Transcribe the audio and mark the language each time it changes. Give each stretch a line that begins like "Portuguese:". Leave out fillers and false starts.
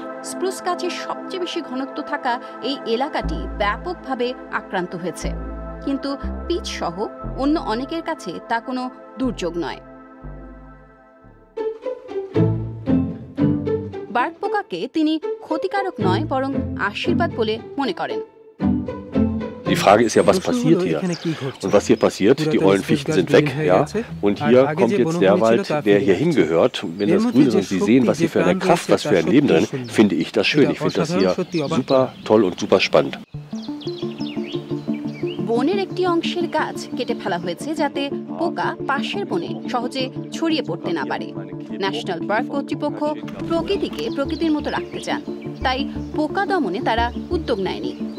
Bangla: Spruce গাছের সবচেয়ে বেশি ঘনত্ব থাকা এই এলাকাটি ব্যাপকভাবে আক্রান্ত হয়েছে, কিন্তু পিচ সহ অন্য অনেকের কাছে তা কোনো দুর্যোগ নয়। বার্ক পোকাকে তিনি ক্ষতিকারক নয় বরং আশীর্বাদ বলে মনে করেন।
German: Die Frage ist ja, was passiert hier? Und was hier passiert, die Eulenfichten sind weg, ja. Und hier kommt jetzt der Wald, der hier hingehört. Wenn das grün ist und Sie sehen, was hier für eine Kraft, was für ein Leben drin, finde ich das schön. Ich finde das hier super toll und super spannend.
Bangla: বনের একটি অংশের গাছ কেটে ফেলা হয়েছে যাতে পোকা পাশের বনে সহজে ছড়িয়ে পড়তে না পারে। ন্যাশনাল পার্ক কর্তৃপক্ষ প্রকৃতিকে প্রকৃতির মতো রাখতে চান, তাই পোকা দমনে তারা উদ্যোগ নেয়নি।